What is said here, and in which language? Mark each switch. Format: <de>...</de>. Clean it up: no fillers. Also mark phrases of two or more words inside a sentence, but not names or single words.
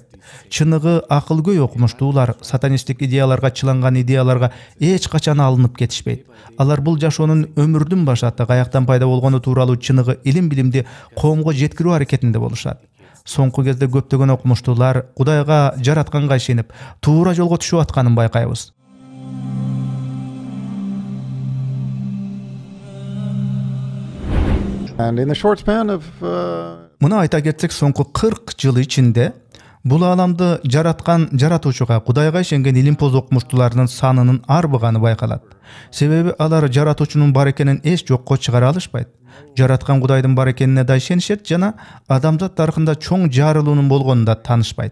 <ky>Чыныгы акылгөй окумуштуулар сатанисттик идеяларга чыланган идеяларга эч качан алынып кетишпейт. Алар бул жашоонун өмүрдүн башаты каяктан пайда болгону тууралуу чыныгы илим-билимди коомго жеткирүү аракетинде болушат. Соңку кезде көптөгөн окумуштуулар Кудайга жаратканга ишенип, туура жолго түшүп атканын байкайбыз.</ky> <en>And in the short span of</en> <ky>Муну айта кетсек, соңку 40 жыл ичинде бул ааламды жараткан жаратуучуга, Кудайга ишенген илимпоз окумуштууларынын санынын арбыганы байкалат. Себеби алар жаратуучунун бар экенин эч жокко чыгара алышпайт. Жараткан Кудайдын бар экенине да ишенишет жана адамзат тарыхында чоң жарылуунун болгонун да таанышпайт.</ky>